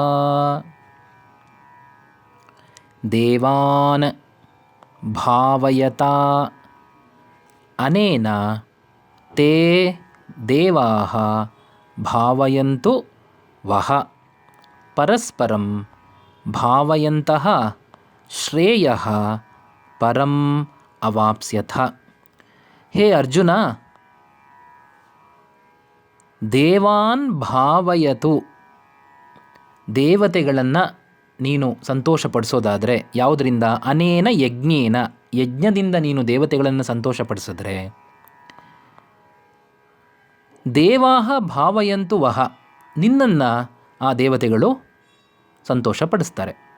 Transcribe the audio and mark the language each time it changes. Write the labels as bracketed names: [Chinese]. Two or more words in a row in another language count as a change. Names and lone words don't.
[Sanskrit] ದೇವಾನ್ ಭಾವಯತಾ ಅನೇನ ತೇ ದೇವಾಃ ಭಾವಯಂತು ವಃ ಪರಸ್ಪರಂ ಭಾವಯಂತಃ ಶ್ರೇಯಃ ಪರಂ ಅವಾಪ್ಸ್ಯಥ. ಹೇ ಅರ್ಜುನ, ದೇವಾನ್ ಭಾವಯತು, [Kannada] ದೇವತೆಗಳನ್ನು ನೀನು ಸಂತೋಷಪಡಿಸೋದಾದರೆ ಯಾವುದರಿಂದ? [Sanskrit] ಅನೇನ ಯಜ್ಞೇನ, [Kannada] ಯಜ್ಞದಿಂದ ನೀನು ದೇವತೆಗಳನ್ನು ಸಂತೋಷಪಡಿಸಿದ್ರೆ [Sanskrit] ದೇವಾಹ ಭಾವಯಂತು ವಹ, [Kannada] ನಿನ್ನನ್ನು ಆ ದೇವತೆಗಳು ಸಂತೋಷಪಡಿಸ್ತಾರೆ.